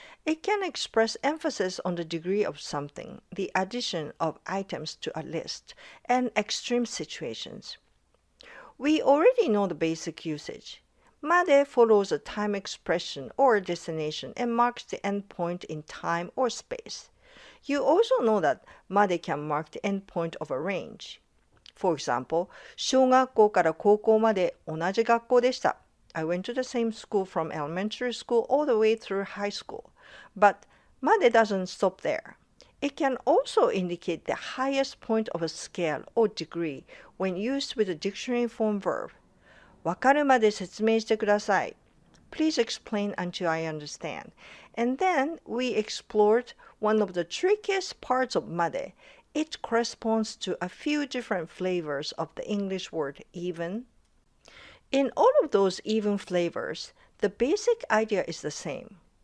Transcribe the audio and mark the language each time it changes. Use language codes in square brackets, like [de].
[en] It can express emphasis on the degree of something, the addition of items to a list, and extreme situations. We already know the basic usage. まで follows a time expression or destination and marks the endpoint in time or space. You also know that まで can mark the endpoint of a range. For example, [ja] 小学校から高校まで同じ学校でした。 [en] I went to the same school from elementary school all the way through high school. But まで doesn't stop there. It can also indicate the highest point of a scale or degree when used with a dictionary form verb. [ja] わかるまで説明してください。 [en] Please explain until I understand. And then we explored one of the trickiest parts of まで. It corresponds to a few different flavors of the English word even. In all of those even flavors, the basic idea is the same.